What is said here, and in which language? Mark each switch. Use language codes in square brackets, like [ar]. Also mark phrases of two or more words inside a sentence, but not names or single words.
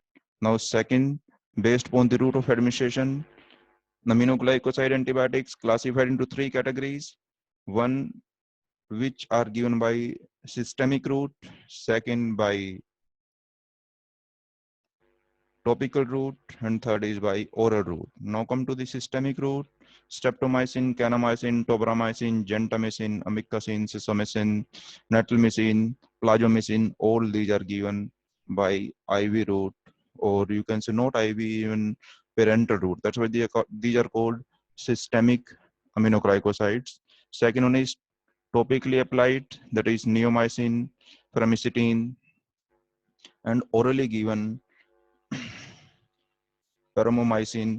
[en] Now, second, based upon the route of administration, aminoglycoside antibiotics classified into three categories. One, which are given by systemic route, second by topical route, and third is by oral route. Now come to the systemic route. Streptomycin, kanamycin, tobramycin, gentamicin, amikacin, cisomycin, natilmycin, plasmamycin, all these are given by IV route, or you can say not IV, even parenteral route. That's why these are called systemic aminoglycosides. Second one is topically applied, that is neomycin, famotidine, and orally given paromomycin.